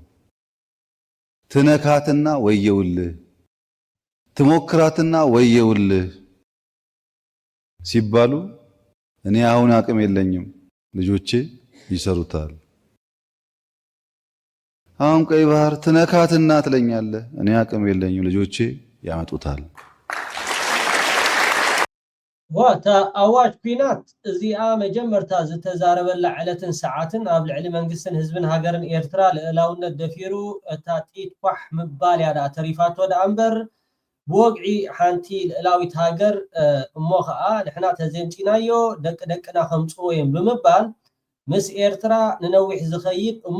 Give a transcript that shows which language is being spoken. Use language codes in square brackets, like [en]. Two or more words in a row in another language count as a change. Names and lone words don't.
[am] ትነካትና ወየውልህ ትሞክራትና ወየውልህ ሲባሉ እኔ አሁን አቅም የለኝም ልጆቼ ይሰሩታል። አሁን ቀይ ባህር ትነካትና ትለኛለህ እኔ አቅም የለኝም ልጆቼ ያመጡታል። [ti] ዋታ አዋጅ ኩናት እዚኣ መጀመርታ ዝተዛረበላ ዕለትን ሰዓትን ኣብ ልዕሊ መንግስትን ህዝብን ሃገርን ኤርትራ ልዕላውነት ደፊሩ እታ ጢት ኳሕ ምባል ያዳ ተሪፋቶ ዳ እምበር ብወግዒ ሓንቲ ልዕላዊት ሃገር እሞ ከዓ ንሕና ተዘምፂናዮ ደቅና ከምፅዎ እዮም ብምባል ምስ ኤርትራ ንነዊሕ ዝኸይድ እሞ